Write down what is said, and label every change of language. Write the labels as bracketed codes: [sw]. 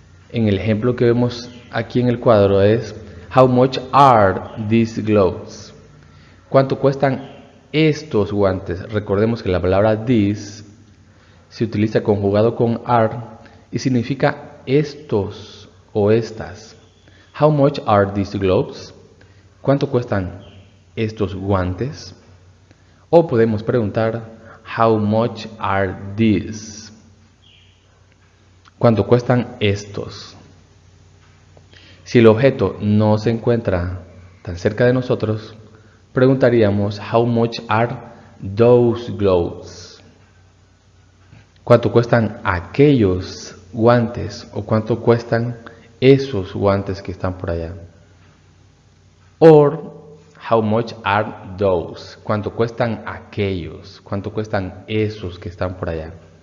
[es] En el ejemplo que vemos aquí en el cuadro es how much are these gloves? ¿Cuánto cuestan estos guantes? Recordemos que la palabra this se utiliza conjugado con are y significa estos o estas. [en] How much are these gloves? [es] ¿Cuánto cuestan estos guantes? O podemos preguntar, how much are these? ¿Cuánto cuestan estos? Si el objeto no se encuentra tan cerca de nosotros, [en] preguntaríamos how much are those gloves? [es] ¿Cuánto cuestan aquellos guantes o cuánto cuestan esos guantes que están por allá? [en] Or how much are those? ¿Cuánto cuestan aquellos? [es] ¿Cuánto cuestan esos que están por allá?